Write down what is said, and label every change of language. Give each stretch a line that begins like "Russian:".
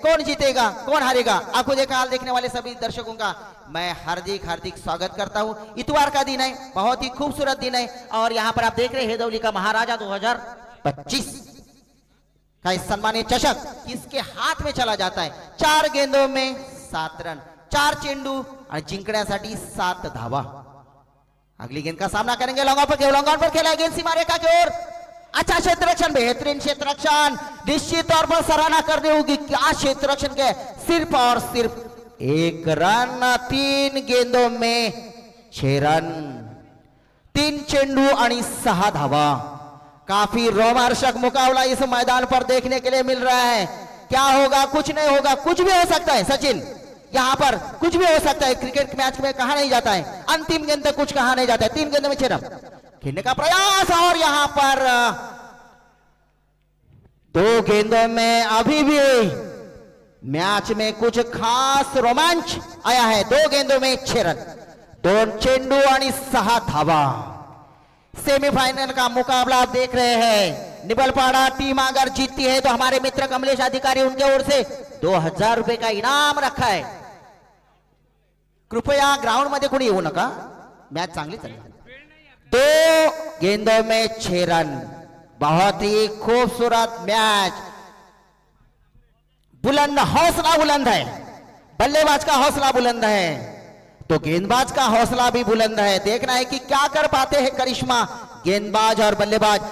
Hindi: कौन जीतेगा कौन हारेगा, आंखों देखा हाल देखने वाले सभी दर्शकों का मैं हार्दिक स्वागत करता हूँ। इतवार का दिन है, बहुत ही खूबसूरत दिन है, और यहाँ पर आप देख रहे हैं हेदौली का महाराजा 2025 का इस सम्मानित चषक किसके हाथ में चला जाता है। 4 गेंदों में 7 रन,
Marathi: 4 चेंडू आणि जिंकण्यासाठी 7 धावा।
Hindi: अगली गेंद का सामना करेंगे। लॉन्ग ऑन पर खेला, गेंद सीमा रेखा की ओर। अच्छा क्षेत्ररक्षण, बेहतरीन क्षेत्ररक्षण। निश्चित तौर पर सराहना करनी होगी, क्या क्षेत्ररक्षण के। सिर्फ और सिर्फ 1 रन। 3 गेंदों में छह रन,
Marathi: 3 चेंडू आणि 6 धावा।
Hindi: काफी रोमांचक मुकाबला इस मैदान पर देखने के लिए मिल रहा है। क्या होगा, कुछ नहीं होगा, कुछ भी हो सकता है सचिन, यहाँ पर कुछ भी हो सकता है। क्रिकेट मैच में कहा नहीं जाता है अंतिम गेंद तक कुछ कहा नहीं जाता है। 3 गेंद में 6 रन खेलने का प्रयास, और यहाँ पर 2 गेंदों में अभी भी मैच में कुछ खास रोमांच आया है। 2 गेंदों में 6 रन,
Marathi: 2 चेंडू आणि 6 धावा।
Hindi: सेमीफाइनल का मुकाबला आप देख रहे हैं। निबलपाड़ा टीम अगर जीतती है तो हमारे मित्र कमलेश अधिकारी उनके ओर से 2000 रुपए का इनाम रखा है।
Marathi: कृपया ग्राउंड मध्ये कोणी येऊ नका, मैच चांगली चालेल।
Hindi: 2 गेंदों में 6 रन, बहुत ही खूबसूरत मैच। बुलंद हौसला बुलंद है, बल्लेबाज का हौसला बुलंद है तो गेंदबाज का हौसला भी बुलंद है। देखना है कि क्या कर पाते हैं करिश्मा गेंदबाज और बल्लेबाज।